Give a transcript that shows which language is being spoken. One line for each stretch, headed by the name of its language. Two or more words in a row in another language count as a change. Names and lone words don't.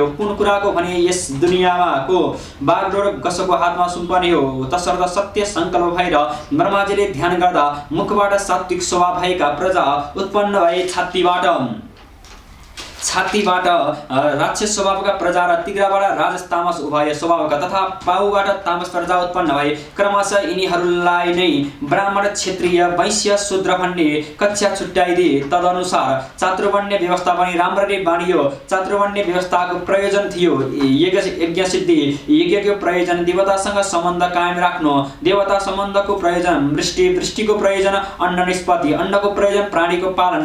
Nepali: कुन कुराको भने यस दुनियाँमाको बागडोर कसको हातमा सुम्पने हो। तसर्थ सत्य सङ्कल्प भएर ब्रह्माजीले ध्यान गर्दा मुखबाट सात्विक स्वभाव भएका प्रजा उत्पन्न भए। छातीबाट राक्षस स्वभावका प्रजा र तिग्राबाट राजस तामस उभय स्वभावका तथा पाउबाट तामस प्रजा उत्पन्न भए। क्रमशः यिनीहरूलाई नै ब्राह्मण, क्षत्रिय, वैश्य, शूद्र भन्ने कक्षा छुट्याइदिए। तदनुसार चातुर्वर्ण्य व्यवस्था पनि राम्ररी बाँडियो। चातुर्वर्ण्य व्यवस्थाको प्रयोजन थियो यज्ञ सिद्धि, यज्ञको प्रयोजन देवतासँग सम्बन्ध कायम राख्नु, देवता सम्बन्धको प्रयोजन वृष्टि, वृष्टिको प्रयोजन अन्न निष्पत्ति, अन्नको प्रयोजन प्राणीको पालन।